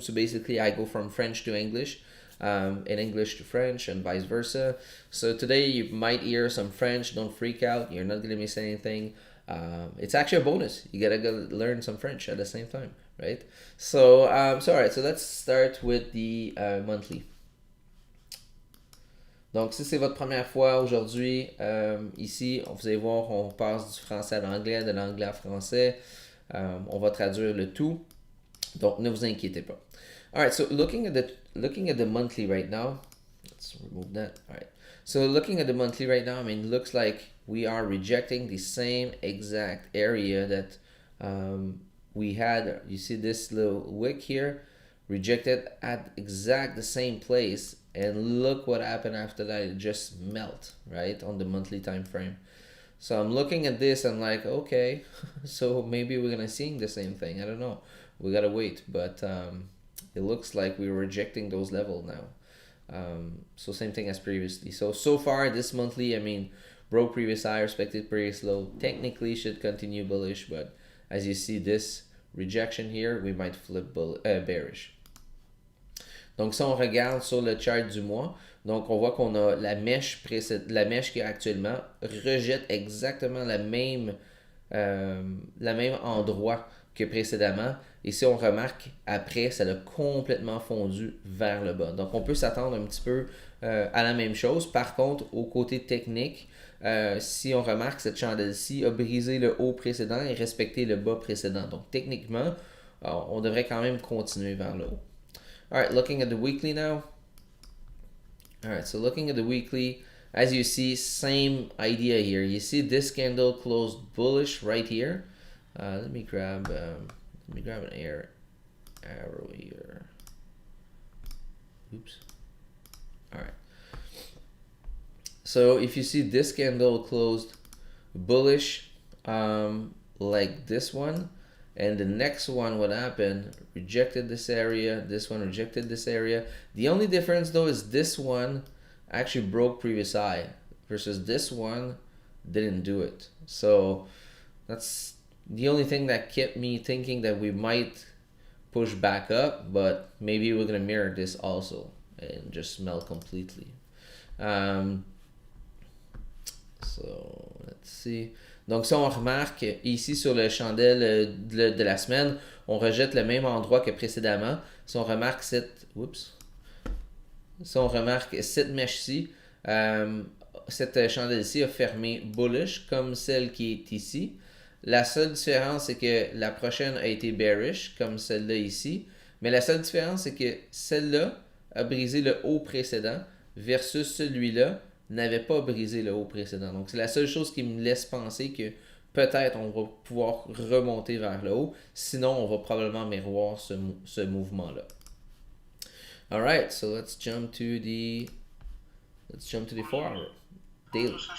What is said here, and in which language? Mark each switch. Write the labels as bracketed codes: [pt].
[en] So basically, I go from French to English, and English to French, and vice versa. So today you might hear some French. Don't freak out. You're not gonna miss anything. It's actually a bonus. You gotta go learn some French at the same time, right? So, all right. So let's start with the monthly. [fr] Donc, si c'est votre première fois aujourd'hui, ici, vous allez voir, on passe du français à l'anglais, de l'anglais à français. On va traduire le tout. Donc, ne vous inquiétez pas. [en] All right, so looking at the monthly right now, let's remove that. All right. So looking at the monthly right now, I mean, looks like we are rejecting the same exact area that we had. You see this little wick here, rejected at the same place. And look what happened after that. It just melt, right, on the monthly time frame. So I'm looking at this, I'm like, okay, so maybe we're gonna see the same thing. I don't know. We gotta wait, but it looks like we're rejecting those levels now. So same thing as previously. So far this monthly, I mean, broke previous high, respected previous low. Technically should continue bullish, but as you see this rejection here, we might flip bearish. [fr] Donc, si on regarde sur le chart du mois, donc on voit qu'on a la mèche qui actuellement rejette exactement la même le même endroit que précédemment. Et si on remarque, après, ça a complètement fondu vers le bas. Donc, on peut s'attendre un petit peu à la même chose. Par contre, au côté technique, si on remarque, cette chandelle-ci a brisé le haut précédent et respecté le bas précédent. Donc, techniquement, on devrait quand même continuer vers le haut. [en] Alright, looking at the weekly now. Alright, so looking at the weekly, as you see, same idea here. You see this candle closed bullish right here. Let me grab an arrow here. Oops. All right. So if you see this candle closed bullish, like this one, and the next one, what happened? Rejected this area. This one rejected this area. The only difference though is this one actually broke previous high versus this one didn't do it. So that's the only thing that kept me thinking that we might push back up, but maybe we're gonna mirror this also and just melt completely. So let's see. [fr] Donc si on remarque ici sur le chandelle de la semaine, on rejette le même endroit que précédemment. Si on remarque cette mèche-ci, cette chandelle-ci a fermé bullish comme celle qui est ici. La seule différence, c'est que la prochaine a été bearish, comme celle-là ici. Mais la seule différence, c'est que celle-là a brisé le haut précédent versus celui-là n'avait pas brisé le haut précédent. Donc, c'est la seule chose qui me laisse penser que peut-être on va pouvoir remonter vers le haut. Sinon, on va probablement miroir ce mouvement-là. [en] Alright, so let's jump to the 4-hour daily.